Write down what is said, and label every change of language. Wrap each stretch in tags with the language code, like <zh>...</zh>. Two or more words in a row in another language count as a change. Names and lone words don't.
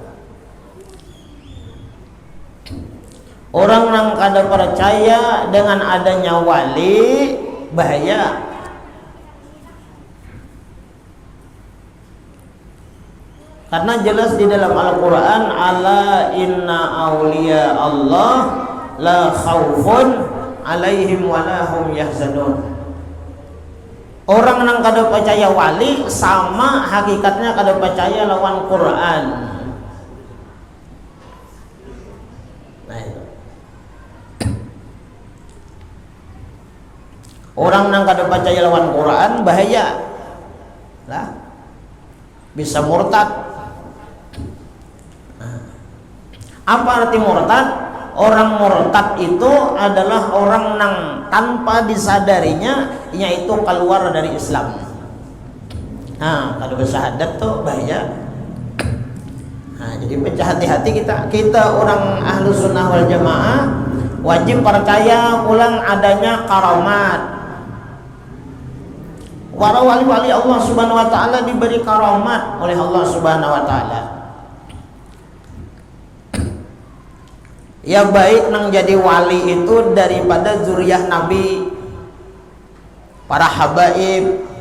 <bjn>Orang yang kada percaya dengan adanya wali bahaya.</bjn> <id>Karena jelas di dalam Al-Quran,</id> <ar>ألا إن أولياء الله لا خوف عليهم ولا هم يحزنون.</ar> <bjn>Orang yang kada percaya wali sama hakikatnya kada percaya lawan Quran.</bjn> <id>Nah, itu.</id> <bjn>Orang yang kada percaya lawan Quran bahaya lah, bisa murtad.</bjn> <id>Apa arti murtad? Orang murtad itu adalah orang yang tanpa disadarinya yaitu keluar dari Islam. Nah, kalau bersyahadat tuh bahaya. Nah, jadi hati-hati kita orang</id> <ar>أهل السنة والجماعة</ar> <id>wajib percaya ulang adanya karamat. Para wali-wali</id> <ar>الله سبحانه وتعالى</ar> <id>diberi karamat oleh</id> <ar>الله سبحانه وتعالى.</ar> <bjn>Ya baik nang jadi wali itu daripada zuriyah Nabi, para habaib.</bjn>